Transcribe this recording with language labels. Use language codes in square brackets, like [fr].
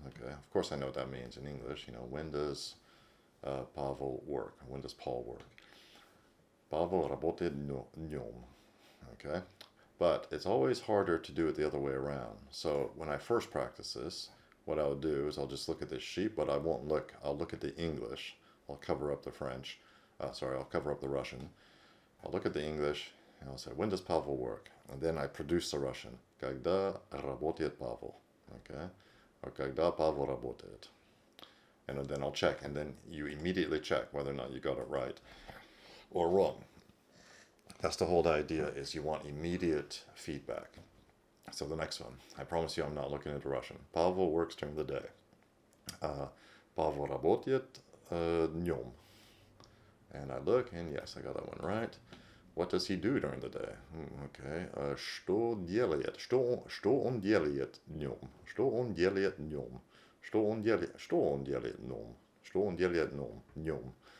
[en] Okay, of course I know what that means in English. You know, when does Pavel work? When does Paul work? [ru] Pavel работает днем. [en] Okay, but it's always harder to do it the other way around. So when I first practice this, what I'll do is I'll just look at this sheet, but I won't look. I'll look at the English. I'll cover up the French. I'll cover up the Russian. I'll look at the English, and I'll say, when does Pavel work? And then I produce the Russian. [ru] Когда работает Pavel? [en] Okay? Or [ru] когда Pavel работает? [en] And then I'll check, and then you immediately check whether or not you got it right or wrong. That's the whole idea, is you want immediate feedback. So the next one, I promise you I'm not looking at the Russian. Pavel works during the day. [ru] Pavel работает днем. [en] And I look, and yes, I got that one right. What does he do during the day? [ru] Okay. Что делает? Что он делает днем? Что он делает днем? Что он делает днем? Что он делает днем?